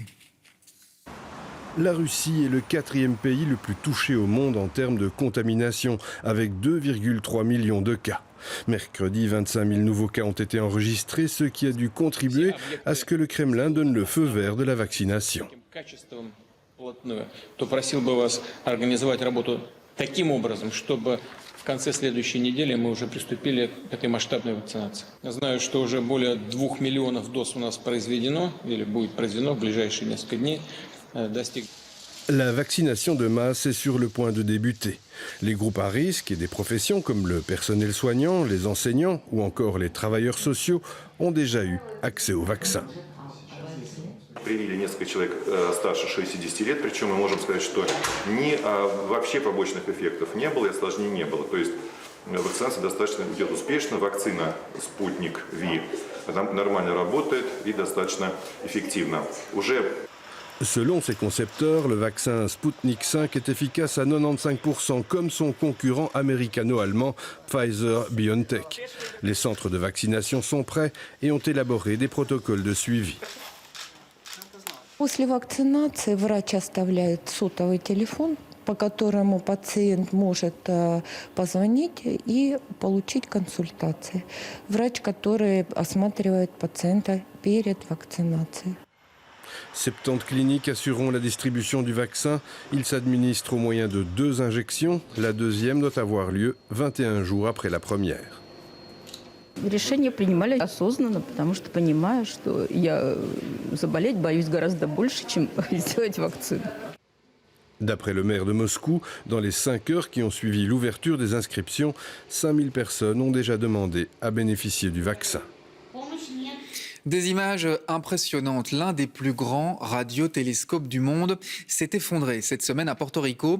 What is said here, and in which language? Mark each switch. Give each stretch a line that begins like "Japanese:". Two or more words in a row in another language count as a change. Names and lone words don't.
French: La Russie est le 4e pays le plus touché au monde en termes de contamination, avec 2,3 millions de cas. Mercredi, 25 000 nouveaux cas ont été enregistrés, ce qui a dû contribuer à ce que le Kremlin donne le feu vert de la vaccination.
Russian: В конце следующей недели мы уже приступили к этой масштабной вакцинации. Я знаю, что уже более 2 миллионов доз у нас произведено или будет произведено в ближайшие несколько дней.
French: La vaccination de masse est sur le point de débuter. Les groupes à risque et des professions comme le personnel soignant, les enseignants ou encore les travailleurs sociaux ont déjà eu accès au vaccin.
Russian: Привили несколько человек старше 60 лет, причем мы можем сказать, что вообще побочных эффектов не было и осложнений не было. То есть вакцинация достаточно идет успешно, вакцина «Спутник Ви» нормально работает и достаточно эффективна.
French: Selon ses concepteurs, le vaccin Sputnik 5 est efficace à 95% comme son concurrent américano-allemand Pfizer-BioNTech. Les centres de vaccination sont prêts et ont élaboré des protocoles de suivi.
Russian: После вакцинации врач оставляет сотовый телефон, по которому пациент может позвонить и получить консультации. Врач, который осматривает пациента перед вакцинацией.
French: 70 cliniques assureront la distribution du vaccin. Il s'administre au moyen de 2 injections. La deuxième doit avoir lieu 21 jours après la première.
Russian: Решение принимали осознанно, потому что понимаю, что я заболеть боюсь гораздо больше, чем сделать вакцину.
French: D'après le maire de Moscou, dans les 5 heures qui ont suivi l'ouverture des inscriptions, 5000 personnes ont déjà demandé à bénéficier du vaccin. Des images impressionnantes. L'un des plus grands radiotélescopes du monde s'est effondré cette semaine à Porto Rico.